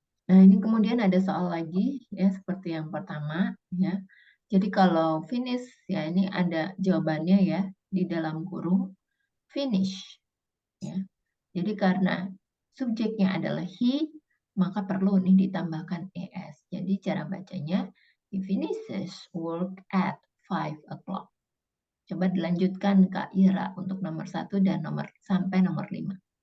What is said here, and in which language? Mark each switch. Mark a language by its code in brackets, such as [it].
[id] Nah, ini kemudian ada soal lagi ya seperti yang pertama ya. Jadi kalau finish ya ini ada jawabannya ya di dalam kurung finish ya. Jadi karena subjeknya adalah he, maka perlu nih ditambahkan es. Jadi cara bacanya [en] he finishes work at 5 o'clock. [id] Coba dilanjutkan Kak Ira untuk nomor 1 dan sampai nomor 5.